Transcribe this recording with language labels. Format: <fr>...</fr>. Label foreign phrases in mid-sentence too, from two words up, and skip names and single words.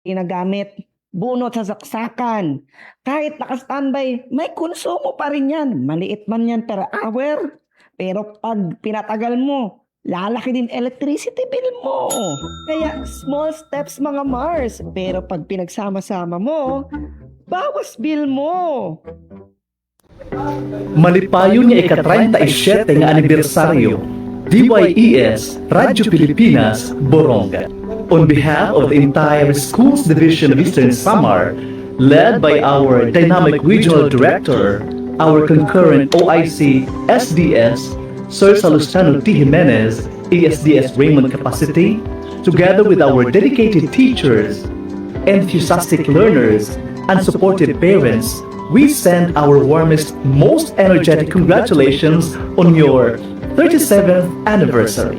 <tl>ginagamit, bunot sa saksakan. Kahit naka-standby, may konsumo pa rin yan. Maliit man yan per hour. Pero pag pinatagal mo, lalaki din</tl> <en>electricity bill</en> <tl>mo. Kaya</tl> <en>small steps</en> <tl>mga Mars. Pero pag pinagsama-sama mo, bawas bill mo.</tl> <war>Malipayon niya ika-37 nga anibersaryo, DYES Radyo Pilipinas, Borongan.</war> <en>On behalf of the entire Schools Division of Eastern Samar, led by our dynamic regional director, our concurrent OIC SDS, Sir Salustiano T. Jimenez, ESDS Raymond Capacity, together with our dedicated teachers, enthusiastic learners, and supportive parents, we send our warmest, most energetic congratulations on your 37th anniversary.</en>